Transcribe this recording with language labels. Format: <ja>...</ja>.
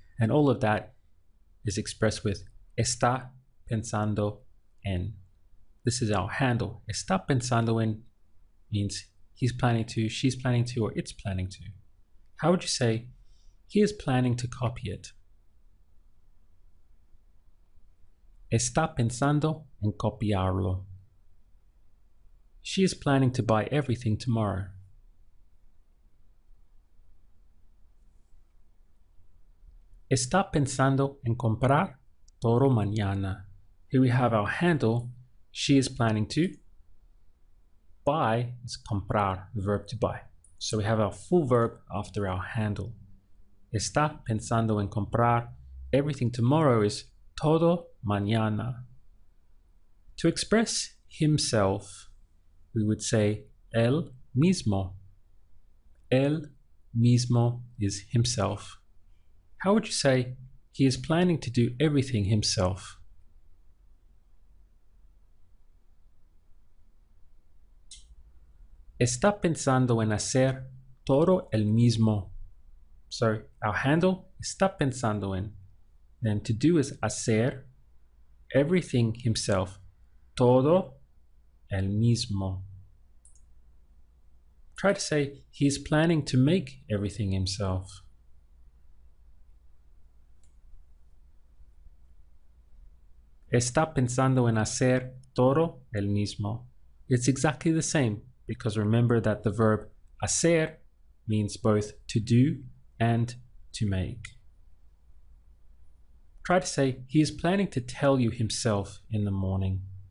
<en>And all of that is expressed with</en> <es>está pensando en.</es> <en>This is our handle.</en> <es>Está pensando en</es> <en>means he's planning to, she's planning to, or it's planning to. How would you say he is planning to copy it?</en> <es>Está pensando en copiarlo.</es> <en>She is planning to buy everything tomorrow.</en> <es>Está pensando en comprar todo mañana.</es> <en>Here we have our handle. She is planning to. Buy is comprar, the verb to buy. So we have our full verb after our handle.</en> <es>Está pensando en comprar</es> <en>everything tomorrow is</en> <es>todo mañana.</es> <en>To express himself, we would say</en> <es>él mismo. Él mismo</es> <en>is himself. How would you say he is planning to do everything himself?</en> <es>Está pensando en hacer todo él mismo.</es> <en>So our handle,</en> <es>está pensando en.</es> <en>Then to do is hacer everything himself.</en> <es>Todo él mismo.</es> <en>Try to say he's planning to make everything himself.</en> <es>Está pensando en hacer todo él mismo.</es> <en>It's exactly the same because remember that the verb hacer means both to do and to make. Try to say he is planning to tell you himself in the morning.</en>